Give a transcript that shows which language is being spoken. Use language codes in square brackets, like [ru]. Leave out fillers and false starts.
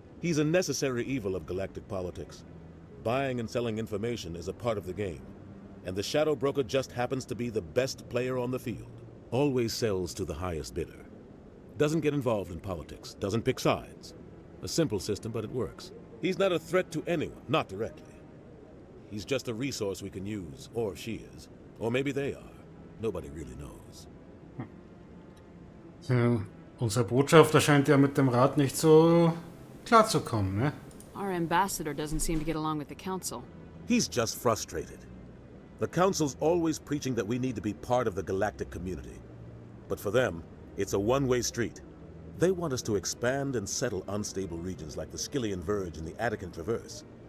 [en] He's a necessary evil of galactic politics. Buying and selling information is a part of the game, and the Shadow Broker just happens to be the best player on the field. Always sells to the highest bidder. Doesn't get involved in politics, doesn't pick sides. A simple system, but it works. He's not a threat to anyone, not directly. He's just a resource we can use, or she is. Or maybe they are. Nobody really knows. [de] Ja, unser Botschafter scheint ja mit dem Rat nicht so klar zu kommen, ne? [en] Our ambassador doesn't seem to get along with the council. He's just frustrated. The council's always preaching that we need to be part of the galactic community. But for them, it's a one-way street. They want us to expand and settle unstable regions like the Skillian Verge and the Attican Traverse.